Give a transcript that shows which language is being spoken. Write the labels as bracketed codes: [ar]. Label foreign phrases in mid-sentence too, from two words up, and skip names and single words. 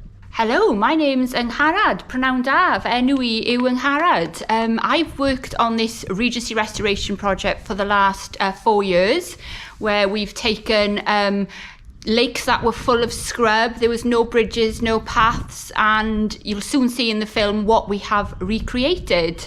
[en] Hello, my name's Angharad, [cy] prynawn da, fy enw I yw Angharad. [en] I've worked on this Regency restoration project for the last 4 years, where we've taken lakes that were full of scrub. There was no bridges, no paths, and you'll soon see in the film what we have recreated.